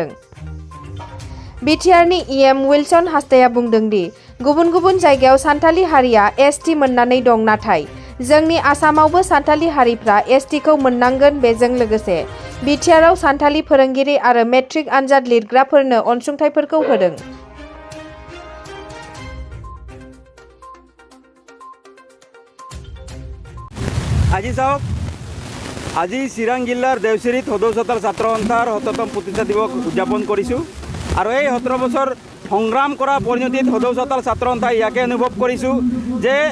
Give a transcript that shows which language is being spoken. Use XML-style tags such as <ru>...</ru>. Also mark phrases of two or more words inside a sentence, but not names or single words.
<brx>बिटिआरनि इएम विल्सन हास्ताया बुंदोंदि गुबुन गुबुन जायगायाव सान्थालि हारिया एसटि मोननानै दं, नाथाय जोंनि आसामावबो सान्थालि हारिफ्रा एसटिखौ मोननांगोन। बेजों लोगोसे बिटिआरआव सान्थालि फोरोंगिरि आरो मेट्रिक आनजाद लिरग्राफोरनो अनसुंथाइफोरखौ होदों।</brx> <as>আজি চাওক, আজি চিৰাং জিলাৰ দেওচিৰিত সদৌ চতাল ছাত্ৰ সন্থাৰ ৭তম প্ৰতিষ্ঠা দিৱস উদযাপন কৰিছোঁ আৰু এই ১৭ বছৰ সংগ্ৰাম কৰা পৰিণতিত সদৌ চতাল ছাত্ৰ সন্থাই ইয়াকে অনুভৱ কৰিছোঁ যে</as>